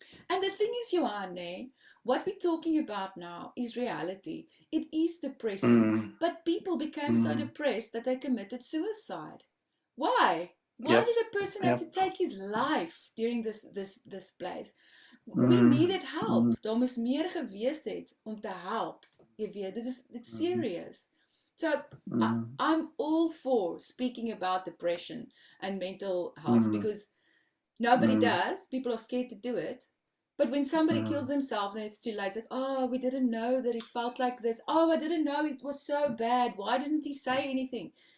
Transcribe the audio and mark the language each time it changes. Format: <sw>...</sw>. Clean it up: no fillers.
<en>And the thing is, Johan, what we're talking about now is reality. It is depressing. But people became so depressed that they committed suicide. Why? Why did a person have to take his life during this place? We needed help.</en> <af>Daar moes meer gewees het om te help. Jy weet,</af> <en>it's serious. So I'm all for speaking about depression and mental health, because nobody does. People are scared to do it. But when somebody kills themselves, then it's too late. It's like, oh, we didn't know that he felt like this. Oh, I didn't know it was so bad. Why didn't he say anything?</en>